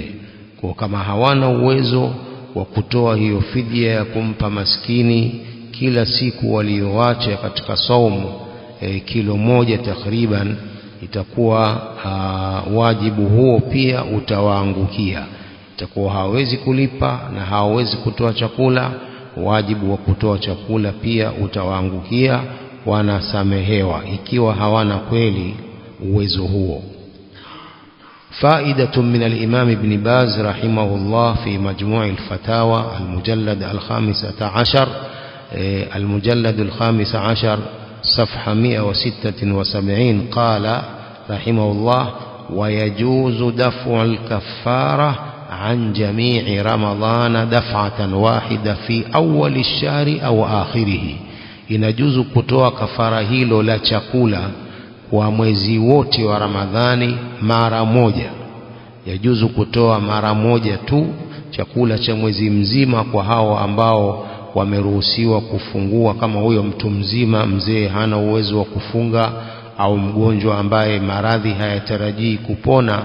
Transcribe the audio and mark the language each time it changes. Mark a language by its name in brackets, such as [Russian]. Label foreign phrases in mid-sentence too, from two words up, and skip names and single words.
[Swahili] Kwa kama hawana uwezo wa kutoa hiyo fidia ya kumpa maskini kila siku walioacha katika saumu kilo moja takriban, itakuwa wajibu huo pia utawaangukia. Itakuwa hawezi kulipa na hawezi kutoa chakula, wajibu wa kutoa chakula pia utawaangukia, wanasamehewa ikiwa hawana kweli uwezo huo. [Arabic] فائدة من الإمام ابن باز رحمه الله في مجموع الفتاوى المجلد 15 صفحة 176 قال رحمه الله: ويجوز دفع الكفارة عن جميع رمضان دفعة واحدة في أول الشهر أو آخره. [Swahili] inajuzu kutoa kafara hilo la chakula kwa mwezi wote wa Ramadhani mara moja. Yajuzu kutoa mara moja tu chakula cha mwezi mzima kwa hao ambao wameruhusiwa kufungua, kama huyo mtu mzima mzee hana uwezo wa kufunga, au mgonjwa ambaye maradhi hayatarajii kupona.